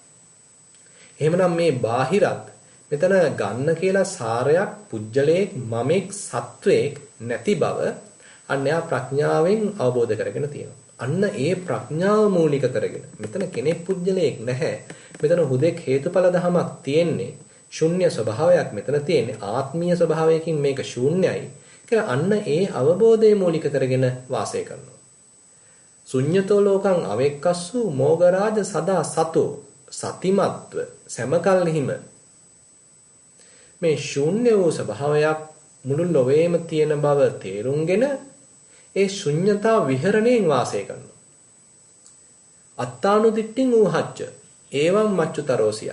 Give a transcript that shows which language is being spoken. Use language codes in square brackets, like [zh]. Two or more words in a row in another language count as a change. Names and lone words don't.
[si] එහෙමනම් මේ බාහිරත් මෙතන ගන්න කියලා සාරයක් පුජ්‍යලයක් මමෙක් සත්වයක් නැති බව අන්‍යා ප්‍රඥාවෙන් අවබෝධ කරගෙන තියෙනවා. අන්න ඒ ප්‍රඥාව මූලික කරගෙන මෙතන කෙනෙක් පුජ්‍යලයක් නැහැ. මෙතන හුදෙක් හේතුඵල ධමයක් තියෙන්නේ. ශුන්‍ය ස්වභාවයක් මෙතන තියෙන්නේ. ආත්මීය ස්වභාවයකින් මේක ශූන්‍යයි කියලා අන්න ඒ අවබෝධය මූලික කරගෙන වාසය කරනවා. [pi] ශුඤ්ඤතෝ ලෝකං අවෙක්කස්සු මෝගරාජ සදා සතෝ සතිමත්ව සමකල්හිම [si] මේ ශූන්‍ය වූ ස්වභාවයක් මුළු ලොවේම තියෙන බව තේරුම්ගෙන ඒ ශුන්්‍යතා විහරණයෙන් වාසය කරනවා. [pi] අත්තානු දිට්ඨින් ඌහච්ච ඒවම් මච්චුතරෝසියා.